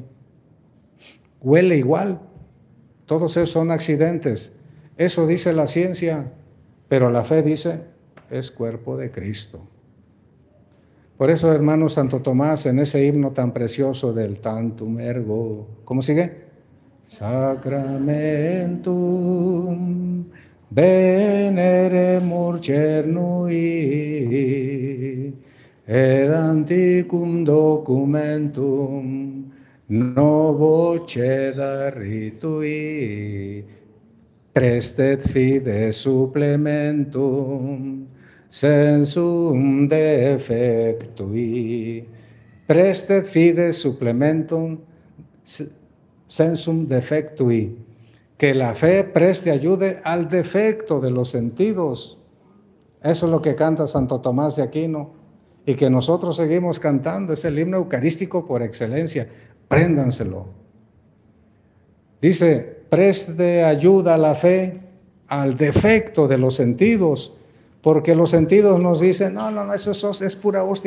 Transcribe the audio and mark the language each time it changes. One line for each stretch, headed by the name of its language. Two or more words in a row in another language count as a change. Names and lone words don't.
Spanish: Huele igual. Todos esos son accidentes. Eso dice la ciencia, pero la fe dice, es cuerpo de Cristo. Por eso, hermano Santo Tomás, en ese himno tan precioso del Tantum Ergo, ¿cómo sigue?
Latin: Sacramentum veneremur cernui et antiquum documentum novo ceda ritui prestet fide supplementum sensum defectui. Prestet fide supplementum sensum defectui.
Spanish: Que la fe preste ayude al defecto de los sentidos. Eso es lo que canta Santo Tomás de Aquino. y que nosotros seguimos cantando. Es el himno eucarístico por excelencia. Préndanselo. Dice, preste ayuda a la fe al defecto de los sentidos, porque los sentidos nos dicen, no, eso es pura hostia.